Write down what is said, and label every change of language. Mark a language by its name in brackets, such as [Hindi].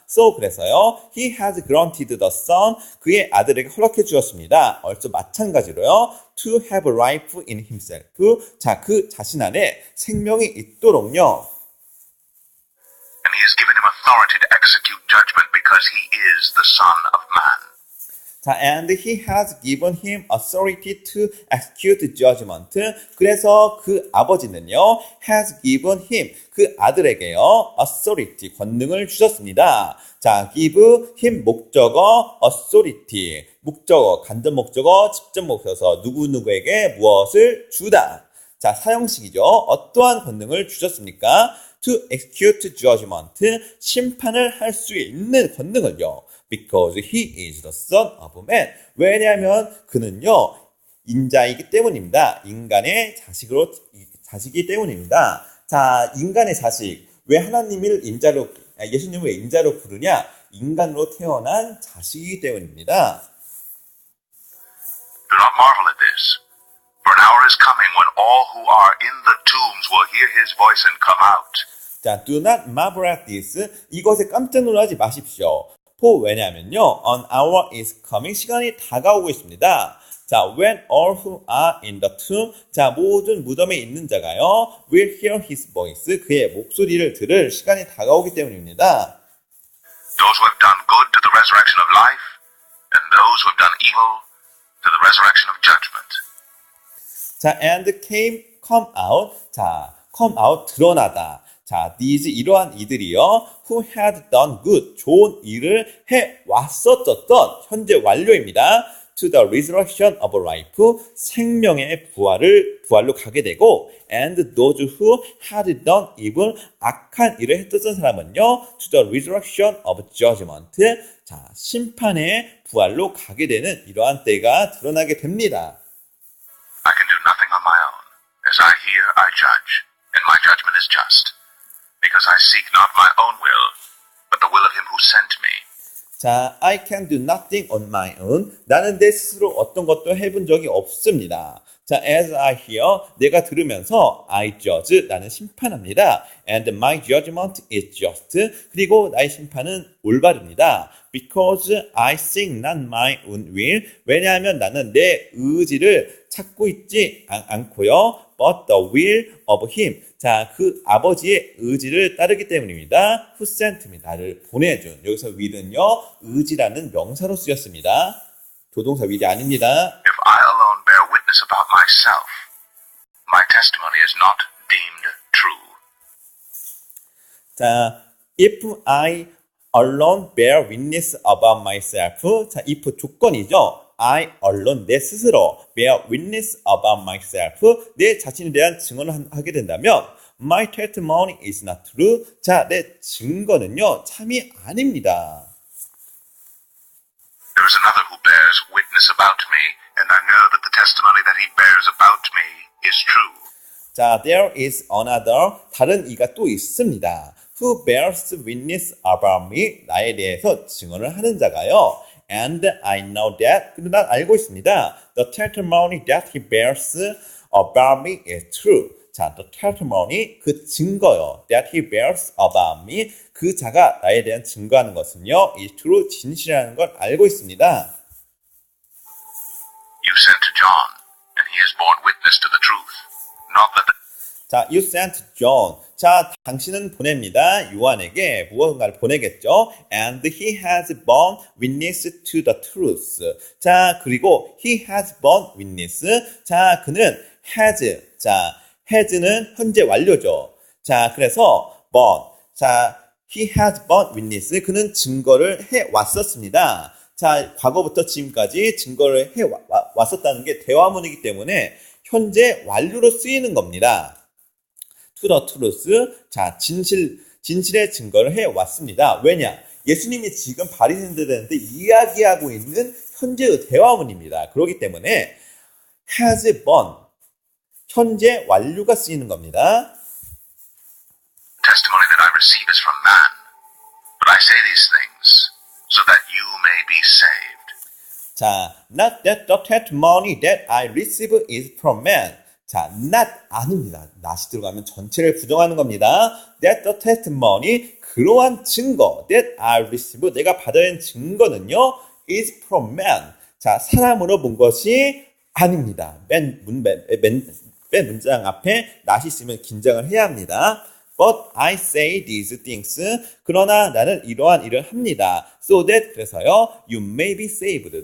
[English] So [Korean] 그래서요, [English] he has granted the Son, [Korean] 그의 아들에게 허락해 주었습니다. [English] also [Korean] 마찬가지로요, [English] to have life in himself, [Korean] 자, 그 자신 안에 생명이 있도록요. [English] And he has given him authority to execute judgment because he is the Son of Man. 자, and he has given him authority to execute judgment. [Korean] 그래서 그 아버지는요, [English] has given him, [Korean] 그 아들에게요, authority, 권능을 주셨습니다. 자, [English] give him [Korean] 목적어, authority, 목적어, 간접 목적어, 직접 목적어, 누구누구에게 무엇을 주다. 자, 사형식이죠. 어떠한 권능을 주셨습니까? [English] To execute judgment, [Korean] 심판을 할 수 있는 권능을요. [English] Because he is the son of man. [Korean] 왜냐하면 그는요, 인자이기 때문입니다. 인간의 자식이기 때문입니다. 자, 인간의 자식. 왜 하나님을 예수님을 왜 인자로 부르냐? 인간으로 태어난 자식이기 때문입니다. [English] Do not marvel at this, for an hour is coming when all who are in the tombs will hear his voice and come out. 자, do not marvel at this. [Korean] 이것에 깜짝 놀라지 마십시오. 왜냐하면요, [English] an hour is coming, [Korean] 시간이 다가오고 있습니다. 자, [English] when all who are in the tomb, [Korean] 자, 모든 무덤에 있는 자가요, [English] will hear his voice, [Korean] 그의 목소리를 들을 시간이 다가오기 때문입니다. [English] Those who have done good to the resurrection of life, and those who have done evil to the resurrection of judgment. 자, and come out, 자, come out, [Korean] 드러나다. 자, [English] these, [Korean] 이러한 이들이요, [English] who had done good, [Korean] 좋은 일을 해 왔었던 현재 완료입니다. [English] to the resurrection of life, [Korean] 생명의 부활로 가게 되고, [English] and those who had done evil, [Korean] 악한 일을 했었던 사람은요, [English] to the resurrection of judgment, [Korean] 자, 심판의 부활로 가게 되는 이러한 때가 드러나게 됩니다. [English] I can do nothing on my own. As I hear, I judge, and my judgment is just. Because I seek not my own will, but the will of him who sent me. 자, I can do nothing on my own. [Korean] 나는 내 스스로 어떤 것도 해본 적이 없습니다. 자, [English] as I hear, [Korean] 내가 들으면서 [English] I judge, [Korean] 나는 심판합니다. [English] And my judgment is just. [Korean] 그리고 나의 심판은 올바릅니다. [English] Because I seek not my own will. [Korean] 왜냐하면 나는 내 의지를 찾고 있지 않고요. [English] But the will of him. [Korean] 자, 그 아버지의 의지를 따르기 때문입니다. [English] Who sent me, [Korean] 나를 보내준. 여기서 will은요, 의지라는 명사로 쓰였습니다. 조동사 will이 아닙니다. [English] If I alone bear witness about myself, my testimony is not deemed true. 자, if I alone bear witness about myself. [Korean] 자, if 조건이죠. [English] I alone, [Korean] 내 스스로 [English] bear witness about myself. [Korean] 내 자신에 대한 증언을 하게 된다면 [English] my testimony is not true. [Korean] 자, 내 증거는요, 참이 아닙니다. [English] There is another who bears witness about me, and I know that the testimony that he bears about me is true. [Korean] 자, [English] there is another, [Korean] 다른 이가 또 있습니다. [English] Who bears witness about me, [Korean] 나에 대해서 증언을 하는 자가요. [English] And I know that. [Korean] 근데 난 알고 있습니다. [English] The testimony that he bears about me is true. [Korean] 자, [English] the testimony, [Korean] 그 증거요. [English] That he bears about me. [Korean] 그 자가 나에 대한 증거하는 것은요. [English] is true, [Korean] 진실이라는 걸 알고 있습니다. [English] You sent to John, and he has borne witness to the truth. Not that the [Korean] 자, [English] you sent John. [Korean] 자, 당신은 보냅니다. 요한에게 무언가를 보내겠죠. [English] And he has borne witness to the truth. 자, [Korean] 그리고 [English] he has borne witness. [Korean] 자, 그는 has. 자, has는 현재 완료죠. [English] 자, [Korean] 그래서 [English] borne. 자, he has borne witness. [Korean] 그는 증거를 해 왔었습니다. 자, 과거부터 지금까지 증거를 해 왔었다는 게 대화문이기 때문에 현재 완료로 쓰이는 겁니다. [English] to the truth. [Korean] 자, 진실의 증거를 해 왔습니다. 왜냐? 예수님이 지금 바리새인들한테 이야기하고 있는 현재의 대화문입니다. 그렇기 때문에 [English] has borne. [Korean] 현재 완료가 쓰이는 겁니다. [English] testimony that I receive is from man. But I say these things so that you may be saved. 자, not that the testimony that I receive is from man. [Korean] 자, not 아닙니다. not이 들어가면 전체를 부정하는 겁니다. [English] That the testimony, [Korean] 그러한 증거, [English] that I receive, [Korean] 내가 받아야 하는 증거는요, [English] is from man. [Korean] 자, 사람으로 본 것이 아닙니다. 맨 문장 앞에 not이 있으면 긴장을 해야 합니다. [English] But I say these things. [Korean] 그러나 나는 이러한 일을 합니다. [English] So that, [Korean] 그래서요, [English] you may be saved.